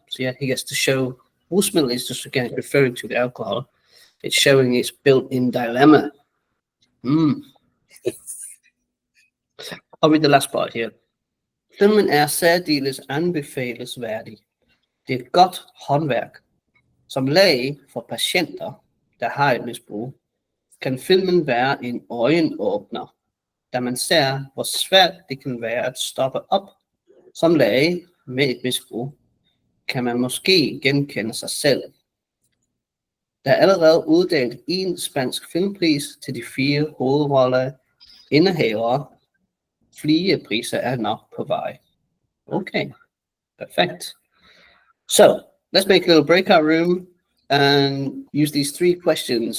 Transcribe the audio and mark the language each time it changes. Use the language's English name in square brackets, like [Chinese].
[English] So yeah, he gets to show rusmiddel is just again referring to the alcohol. It's showing its built-in dilemma. I'll read the last part here. [Danish] Filmen er særdeles anbefalesværdig. Det er et godt håndværk. Som læge for patienter, der har et misbrug, kan filmen være en øjenåbner, da man ser, hvor svært det kan være at stoppe op. Som læge med et misbrug, kan man måske genkende sig selv. Der er allerede uddelt en spansk filmpris til de 4 hovedroller indehavere. Flere priser er nok på vej. [English] Okay, perfect. So, let's make a little breakout room and use these 3 questions.